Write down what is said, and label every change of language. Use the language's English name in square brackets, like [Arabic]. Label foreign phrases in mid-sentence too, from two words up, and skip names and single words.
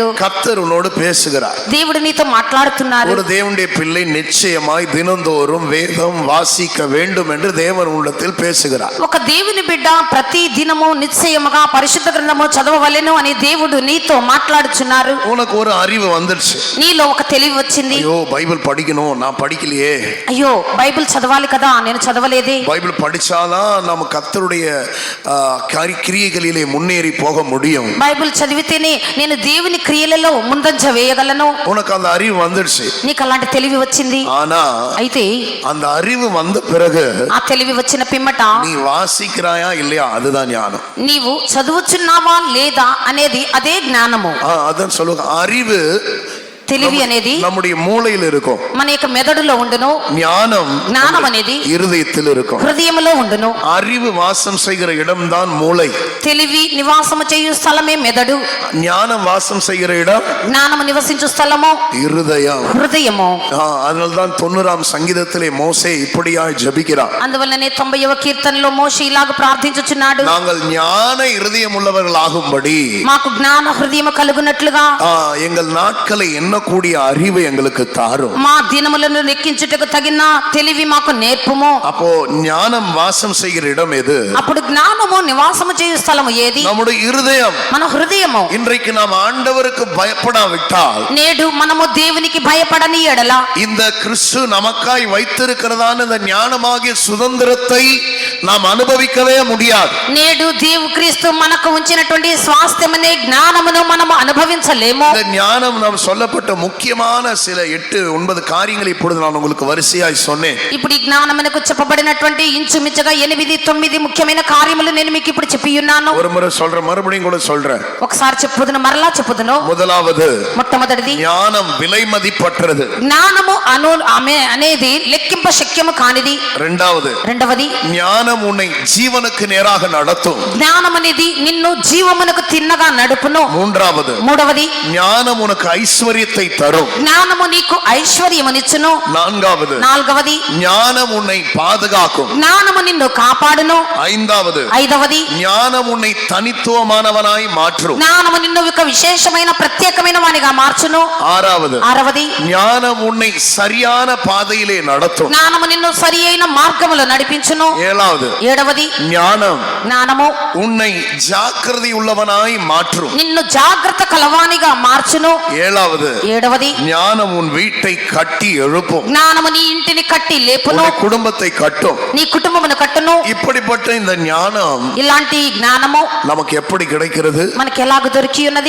[Tamil] கர்த்தர் உன்னோடு பேசுகிறார். [Telugu] దేవుడు నీతో మాట్లాడుతున్నారు. [Tamil] ஒரு தேவனுடைய பிள்ளை நிச்சயமாய் தினந்தோறும் வேதம் வாசிக்க வேண்டும் என்று தேவன் உள்ளத்தில் பேசுகிறார். [Telugu] ఒక దేవుని బిడ్డ ప్రతి దినము నిశ్చయముగా పరిశుద్ధ గ్రంథము చదవవలెను అని దేవుడు నీతో మాట్లాడుచున్నారు. [Tamil] உனக்கு ஒரு அறிவு வந்துருச்சு, [Telugu] నీలో ఒక తెలివి వచ్చింది. [Tamil] ஐயோ பைபிள் படிக்கணும், நான் படிக்கலையே, [Telugu] అయ్యో బైబిల్ చదవాలి కదా, నేను చదవలేదే. [Tamil] பைபிள் படிச்சாதான் நம்ம கர்த்தருடைய கிரியைகளிலே முன்னேறி போக முடியும். [Telugu] బైబిల్ చదివితేనే నేను దేవుని క్రియలలో ముందంజ వేయగలను. [Tamil] உனக்கு அந்த அறிவு வந்துருச்சு. [Telugu] నీకు అలాంటి తెలివి వచ్చింది. [Tamil] ஆனா [Telugu] అయితే [Tamil] அந்த அறிவு வந்த பிறகு [Telugu] ఆ తెలివి వచ్చిన పిమ్మట [Tamil] நீ வாசிக்கிறாயா இல்லையா, அதுதான் ஞானம். [Telugu] నీవు చదువుచున్నావా లేదా అనేది అదే జ్ఞానము. [Tamil] அதான் சொல்லுங்க, அறிவு [Telugu] తెలివి అనేది [Tamil] நம்முடைய மூளையில் இருக்கும். [Telugu] మన యొక్క మెదడులో ఉండును. జ్ఞానం అనేది [Tamil] இருதயத்தில் இருக்கும். [Telugu] హృదయములో ఉండును. [Tamil] அறிவு வாசம் செய்கிற இடம்தான் மூளை. [Telugu] తెలివి నివాసము చేయు స్థలమే మెదడు. [Tamil] ஞானம் வாசம் செய்கிற இடம், [Telugu] జ్ఞానము నివసించు స్థలము హృదయము. [Tamil] அதனால்தான் 90ஆம் சங்கீதத்திலே மோசே இப்படியாய் ஜெபிக்கிறார். [Telugu] అందువల్లనే 90వ కీర్తనలో మోషే ఇలాగ ప్రార్థించుచున్నాడు. [Tamil] நாங்கள் ஞான இருதயம் உள்ளவர்கள் ஆகும்படி [Telugu] మాకు జ్ఞాన హృదయము కలుగునట్లుగా [Tamil] எங்கள் நாட்களை எண்ணக்கூடிய அறிவை எங்களுக்கு தாரும். [Telugu] మా దినములను లెక్కించుటకు తగిన తెలివి మాకు నేర్పుము. [Tamil] அப்போ ஞானம் வாசம் செய்கிற இடம் எது? [Telugu] అప్పుడు జ్ఞానము నివాసము చేయు స్థలము ఏది? [Tamil] நம்முடைய இருதயம். [Telugu] మన హృదయము. [Tamil] இன்றைக்கு நாம் ஆண்டவருக்கு பயப்படாவிட்டால், [Telugu] నేడు మనము దేవునికి భయపడని ఎడల, [Tamil] இந்த கிறிஸ்து நமக்காய் வைத்திருக்கிறதான இந்த ஞானமாகிய சுதந்திரத்தை நாம் அனுபவிக்கவே முடியாது. [Telugu] నేడు దేవు క్రీస్తు మనకు ఉంచినటువంటి స్వాస్థ్యమనే జ్ఞానమును మనము అనుభవించలేము. [Tamil] இந்த ஞானம் நாம் சொல்லப்பட்ட முக்கியமான சில 8-9 காரியங்களை இப்பொழுது நான் உங்களுக்கு வரிசையாய் சொன்னேன். [Telugu] ఇప్పుడు ఈ జ్ఞానమునకు చెప్పబడినటువంటి ఇంచుమించుగా 8-9 ముఖ్యమైన కార్యములు నేను మీకు ఇప్పుడు చెప్పి ఉన్నాను. [Tamil] ஒரு முறை சொல்றேன், மறுபடியும் கூட சொல்றேன். [Telugu] ఒకసారి చెప్పుదును, మరలా చెప్పుదును. [Tamil] முதலாவது, [Telugu] మొట్టమొదటిది, [Tamil] ஞானம் விலை மதிப்பற்றது. [Telugu] జ్ఞానము అనేది లెక్కింప శక్యము కానిది. రెండవది, [Tamil] ஞானம் உன்னை ஜீவனுக்கு நேராக நடத்தும். [Telugu] జ్ఞానం అనేది నిన్ను జీవమునకు తిన్నగా నడుపును. మూడవది, [Tamil] ஞானம் உனக்கு ஐஸ்வரியத்தை தரும். [Telugu] జ్ఞానము నీకు ఐశ్వర్యమునిచ్చును. నాలుగవది, [Tamil] ஞானம் உன்னை பாதுகாக்கும். [Telugu] జ్ఞానము నిన్ను కాపాడును. ఐదవది, [Tamil] ஞானம் உன்னை தனித்துவமானவனாய் மாற்றும். [Telugu] జ్ఞానము నిన్ను ఒక విశేషమైన ప్రత్యేకమైన వానిగా మార్చును. ఆరవది, [Tamil] ஞானம் உன்னை சரியான பாதையிலே நடத்தும். [Telugu] జ్ఞానము నిన్ను సరి అయిన మార్గములో నడిపించును. ఏడవది, జ్ఞానము [Tamil] உன்னை ஜாக்கிரதை உள்ளவனாய் மாற்றும். [Telugu] నిన్ను జాగ్రత్త కలవానిగా మార్చును. ఏడవది, [Tamil] ஞானம் உன் வீட்டை கட்டி எழுப்பும். [Telugu] జ్ఞానము నీ ఇంటిని కట్టి లేపును. [Tamil] குடும்பத்தை கட்டும். [Telugu] నీ కుటుంబమును కట్టును. [Tamil] இப்படிப்பட்ட இந்த ஞானம், [Telugu] ఇలాంటి జ్ఞానము [Tamil] நமக்கு எப்படி கிடைக்கிறது? [Telugu] మనకి ఎలాగ దొరికి ఉన్నది?